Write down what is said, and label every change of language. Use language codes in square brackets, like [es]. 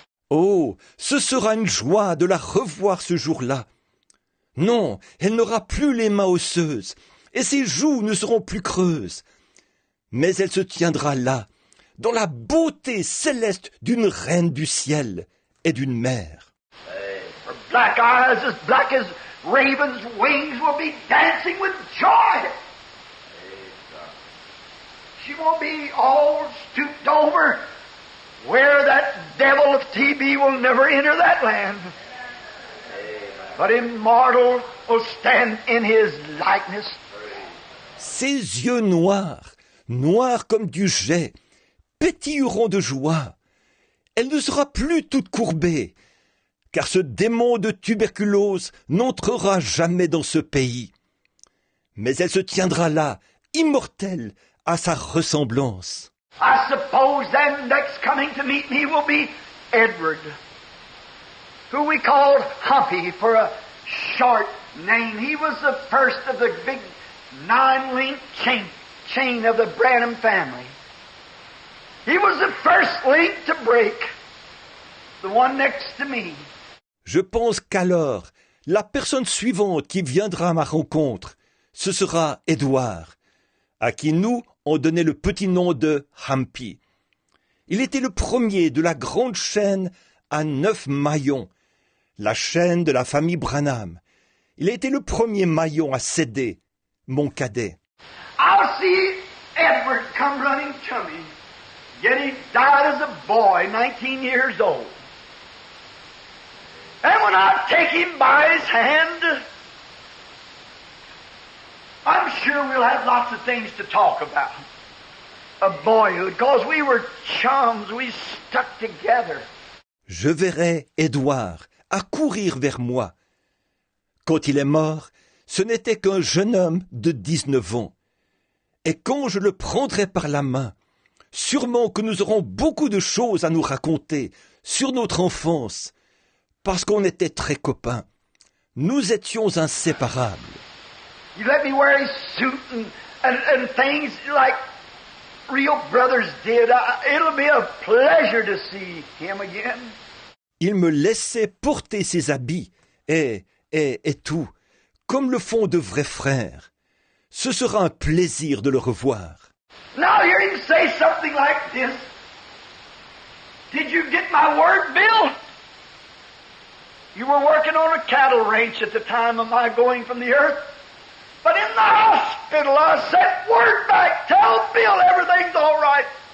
[fr] Oh, ce sera une joie de la revoir ce jour-là. Non, elle n'aura plus les mains osseuses, et ses joues ne seront plus creuses. Mais elle se tiendra là, dans la beauté céleste d'une reine du ciel et d'une mère. [en] Her black eyes, as black as ravens' wings, will be dancing with joy. She won't be all stooped over, where that devil of TB will never enter that land. But immortal will stand in his likeness. [fr] Ses yeux noirs, noirs comme du jais, pétilleront de joie. Elle ne sera plus toute courbée, car ce démon de tuberculose n'entrera jamais dans ce pays. Mais elle se tiendra là, immortelle, à sa ressemblance. [en] I suppose then next coming to meet me will be Edward, who we called Humpy for a short name. He was the first of the big 9-link chain of the Branham family. He was the first link to break, the one next to me. [fr] Je pense qu'alors, la personne suivante qui viendra à ma rencontre, ce sera Édouard, à qui nous, on donnait le petit nom de Humpy. Il était le premier de la grande chaîne à 9 maillons, la chaîne de la famille Branham. Il a été le premier maillon à céder, mon cadet. [en] I'll see Edward come running to me. Yet he died as a boy, 19 years old. And when I take him by his hand, I'm sure we'll have lots of things to talk about. Of boyhood, because we were chums, we stuck together. [fr] Je verrai Édouard accourir vers moi. Quand il est mort, ce n'était qu'un jeune homme de 19 ans. Et quand je le prendrai par la main, sûrement que nous aurons beaucoup de choses à nous raconter sur notre enfance, parce qu'on était très copains. Nous étions inséparables. [en] You let me wear his suit and things like real brothers did. It'll be a pleasure to see him again. [fr] Il me laissait porter ses habits et tout, comme le font de vrais frères. Ce sera un plaisir de le revoir. [en] Now hear him say something like this. Did you get my word, Bill? You were working on a cattle ranch at the time of my going from the earth. But in the hospital, I sent word back. Tell Bill everything's all right.